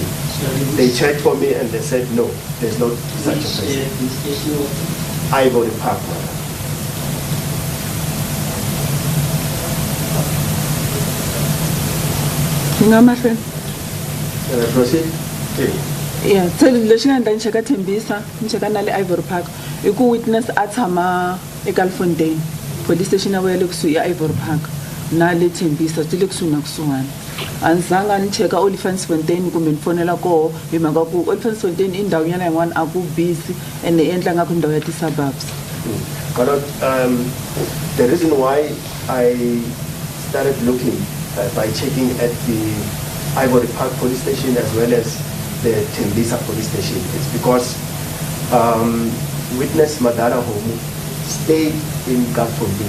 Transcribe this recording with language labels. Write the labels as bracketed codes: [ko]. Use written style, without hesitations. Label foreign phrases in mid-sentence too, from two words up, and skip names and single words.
[en] They checked for me and they said no, there's not such a person. Ivory Park. My friend. Proceed. Yeah, so [ts] lexi nga ndzi cheka Tembisa, ni cheka na le Ivory Park. I ku witness a tshama eGalfontein police station ya le kusuhi ya Ivory Park na le Tembisa ti le kusuhi na kusuhana. A ndzi zanga ni cheka Olifantsfontein kumbe ni fonela koho hi mhaka ku Olifantsfontein i ndhawu yana yin'wana a ku busy and endla nga ku ndhawu ya ti-suburbs. [en] But the reason why I started looking by checking at the Ivory Park police station as well as the Tembisa police station is because witness Madara Homu stayed in Gauteng.